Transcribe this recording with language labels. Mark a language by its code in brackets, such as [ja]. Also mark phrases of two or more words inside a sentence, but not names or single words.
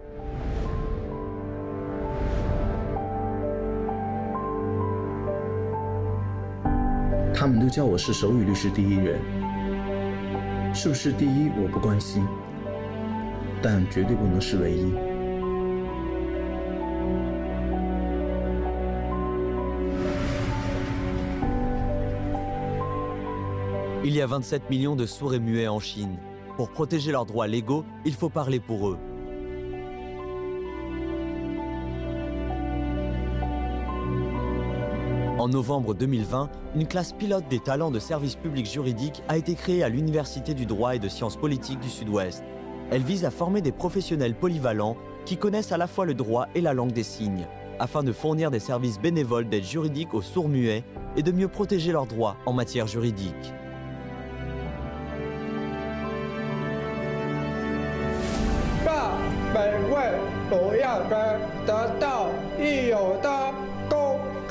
[zh] « 他们都叫我是手语律师第一人，是不是第一我不关心，但绝对不能是唯一。” [fr] Il y a 27 millions de sourds et muets en Chine. Pour protéger leurs droits légaux, il faut parler pour eux. En novembre 2020, une classe pilote des talents de service public juridique a été créée à l'Université du droit et de sciences politiques du Sud-Ouest. Elle vise à former des professionnels polyvalents qui connaissent à la fois le droit et la langue des signes, afin de fournir des services bénévoles d'aide juridique aux sourds-muets et de mieux protéger leurs droits en matière juridique. [zh] 每位都要得到应有的公正。